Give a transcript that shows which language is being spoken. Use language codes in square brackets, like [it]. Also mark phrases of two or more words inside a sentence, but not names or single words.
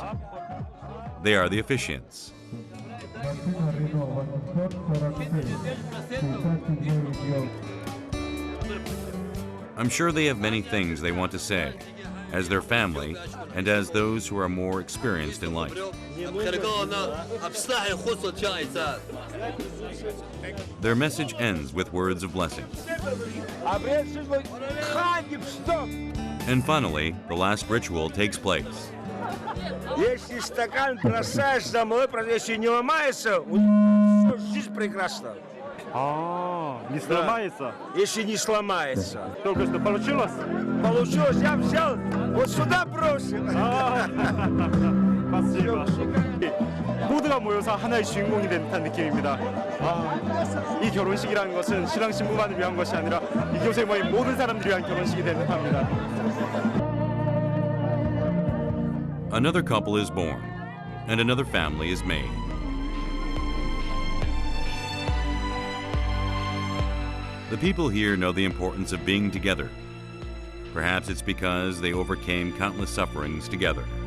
[en] They are the officiants. I'm sure they have many things they want to say, as their family and as those who are more experienced in life. Their message ends with words of blessing. And finally, the last ritual takes place. [ru] Если стакан бросаешь за мной, если не ломается, жизнь прекрасна. не сломается. Если не сломается. Только что получилось? Получилось, я взял, вот сюда бросил. [ko] 맞습니다. 모두가 모여서 하나의 주인공이 된 듯한 느낌입니다. 이 결혼식이라는 것은 신랑 신부만을 위한 것이 아니라 이곳에 모인 모든 사람들을 위한 결혼식이 된 듯합니다. [en] Another couple is born, and another family is made. The people here know the importance of being together. Perhaps it's because they overcame countless sufferings together.